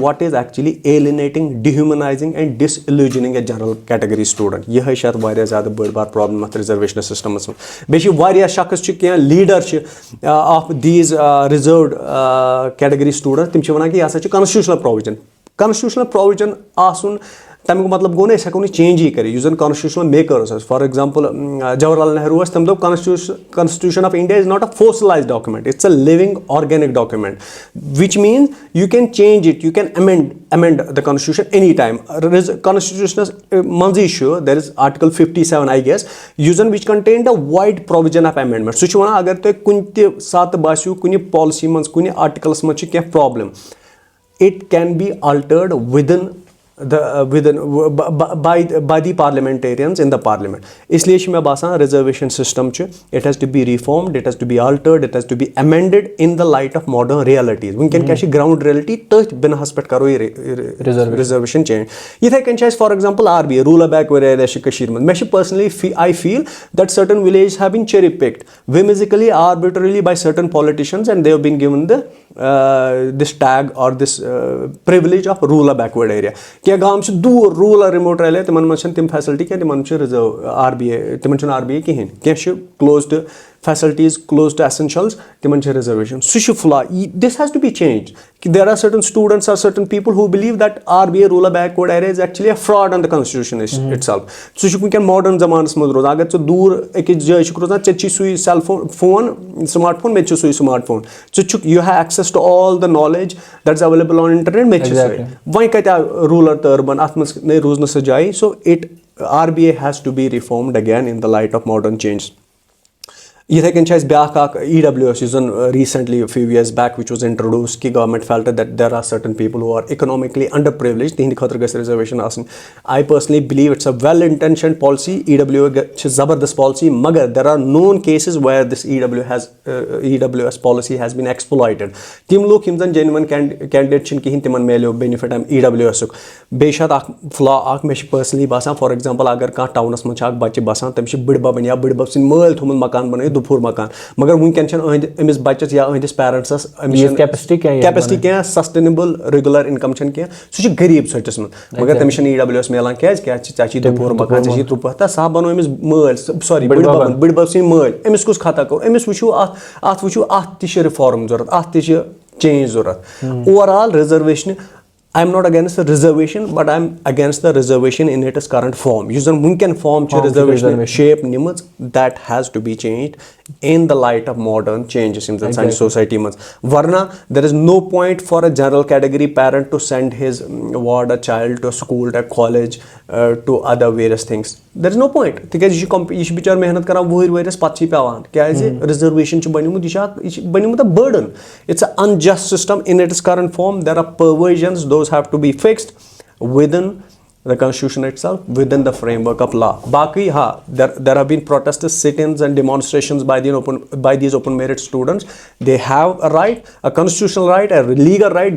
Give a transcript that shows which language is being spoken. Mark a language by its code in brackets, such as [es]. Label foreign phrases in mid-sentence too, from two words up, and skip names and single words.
[en] what is actually alienating dehumanizing and disillusioning a general category student [ks] یِہے چھِ اَتھ واریاہ زیادٕ بٔڑ بار پرابلم اَتھ [en] reservation systems [ks] منٛز بیٚیہِ چھِ واریاہ شخص چھِ کینٛہہ لیٖڈر چھِ آف [en] these reserved category student [ks] تِم چھِ وَنان کہِ یہِ ہسا چھُ [en] constitutional provision [ks] آسُن تَمیُک مطلب گوٚو نہٕ أسۍ ہٮ۪کو نہٕ چینجی کٔرِتھ یُس زن [en] constitutional makers ٲسۍ for example جواہر لال نہروٗ [ks] ٲسۍ تٔمۍ دوٚپ [en] constitution of India is not a fossilized document it's a living organic document which means you can change it you can amend the constitution any time [ks] کانسٹیوشنس منٛزٕے چھُ [en] there is article 57 I guess [ks] یُس زن [en] which contained a wide provision of amendment [ks] سُہ چھُ وَنان اگر تۄہہِ کُنہِ تہِ ساتہٕ باسیو کُنہِ پالسی منٛز کُنہِ آرٹِکلس منٛز چھِ کینٛہہ پرابلم [en] it can be altered by the parliamentarians in the parliament [ks] اسلیے چھِ مےٚ باسان [en] reservation system چھُ it has to be reformed it has to be altered it has to be amended in the light of modern realities [ks] وٕنکیٚن کیاہ چھِ [en] ground reality [ks] تٔتھۍ بِناہس پٮ۪ٹھ کرو یہِ [en] reservation change [ks] یِتھٕے کٔنۍ چھِ اَسہِ [en] for example RBA rural backward area [ks] چھِ کٔشیٖر منٛز مےٚ چھِ [en] personally I feel that certain villages have been cherry picked whimsically arbitrarily by certain politicians and they have been given this tag or this privilege of rural backward area [ks] کینٛہہ گام چھِ دوٗر [en] rural remote area [ks] تِمن منٛز چھنہٕ تِم فیسلٹی کینٛہہ تِمن چھُ RBA تِمن چھُنہٕ RBA کِہینۍ کینٛہہ چھِ [en] close to facilities close to essentials [ks] تِمن چھِ [en] رِزرویشن [ks] سُہ چھُ [en] flaw this has to be changed there are certain students are certain people who believe that RBA rural backward area is actually a fraud on the constitution it self [ks] سُہ چھُ وٕنکیٚن ماڈٲرن زمانس منٛز روزان اگر ژٕ دوٗر أکِس جایہِ چھُکھ روزان ژےٚ چھُے سُے [en] cell phone smart phone [ks] مےٚ تہِ چھُ سُے [en] smart phone [ks] ژٕ چھُکھ [en] you have access to all the knowledge that is available on internet [ks] مےٚ تہِ چھُ سُے وۄنۍ کَتہِ آو روٗرل تہٕ أربن اَتھ منٛز نَے روٗز نہٕ سۄ جایہِ سو [en] RBA has to be reformed again in the light of modern change [ks] یِتھٕے کٔنۍ چھِ اَسہِ بیاکھ اکھ EWS یُس زن [en] recently few years back which was introduced ki government felt that there are certain people who are economically under privilege [ks] تِہنٛدِ خٲطرٕ گژھِ رِزرویشن آسٕنۍ [en] I personally believe it's a well intentioned policy [ks] EWS چھِ زبردست پالسی مگر [en] there are known cases where this EWS policy has been exploited [ks] تِم لُکھ یِم زن [en] genuine candidate [ks] چھِنہٕ کِہینۍ تِمن میلیو بینِفٹ اَمہِ EWS یُک بیٚیہِ چھُ اَتھ اکھ فلا اکھ مےٚ چھُ پٔرسنلی باسان [en] for example [ks] اگر کانٛہہ ٹاونس منٛز چھُ اکھ بچہِ باسان تٔمِس چھِ بٕڈببن یا بٕڈبب سٕنٛدۍ مٲلۍ تھوٚمُت مکان بنٲیِتھ دُپُہُر مکان مگر وٕنکیٚن چھنہٕ أمِس بچس یا أہنٛدِس [en] parents capacity [ks] کینٛہہ [en] sustainable regular income [ks] چھنہٕ کینٛہہ سُہ چھُ غریٖب ژھٔٹِس منٛز مگر تٔمِس چھنہٕ EWS میلان کیازِ ژےٚ چھُے دُپُہُر مکان ژےٚ چھُے ترٛوپہ تہٕ سۄ بنوو أمِس مٲلۍ سوری بٕڈبب سٕنٛدۍ مٲلۍ أمِس کُس خطا کوٚر أمِس وٕچھِو اتھ وٕچھِو اتھ تہِ چھِ رِفارم ضوٚرتھ اتھ تہِ چھِ چینج ضوٚرتھ [en] overall reservation I am not against the reservation, but I am against the reservation in its current form. [ks] یُس زن وٕنکیٚن فارم چھِ [en] reservation shape نِمٕژ that has to be changed in the light of modern changes in the [ks] سانہِ society منٛز ورنہ [en] there is no point for a general category parent to send his ward a child to school to college to other various things. There is no point [ks] تِکیازِ یہِ چھُ بِچار محنت کران وُہٕرۍ ؤرِیَس پتہٕ چھِ پیٚوان کیازِ reservation چھُ بنیومُت یہِ چھُ بنیومُت اَ burden. [en] It's an unjust system in its current form. There are perversions. Those have to be fixed within the constitution itself, within the framework of law. Baki, there have been protests, sit-ins and demonstrations by these open merit students. They have a right, a constitutional right, a legal right.